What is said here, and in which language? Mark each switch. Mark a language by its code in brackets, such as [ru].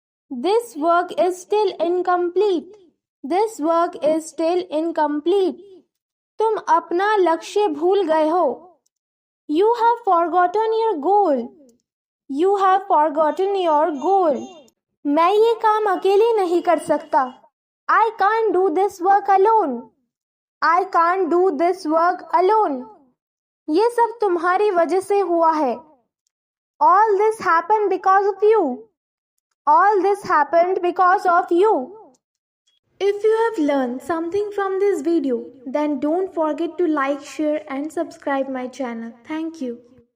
[en] This work is still incomplete. This work is still incomplete. [hi] तुम अपना लक्ष्य भूल गए हो. [en] You have forgotten your goal. You have forgotten your goal. [hi] मैं ये काम अकेले नहीं कर सकता. [en] I can't do this work alone. I can't do this work alone. [hi] ये सब तुम्हारी वजह से हुआ है. [en] All this happened because of you. All this happened because of you. If you have learned something from this video, then don't forget to like, share and subscribe my channel. Thank you.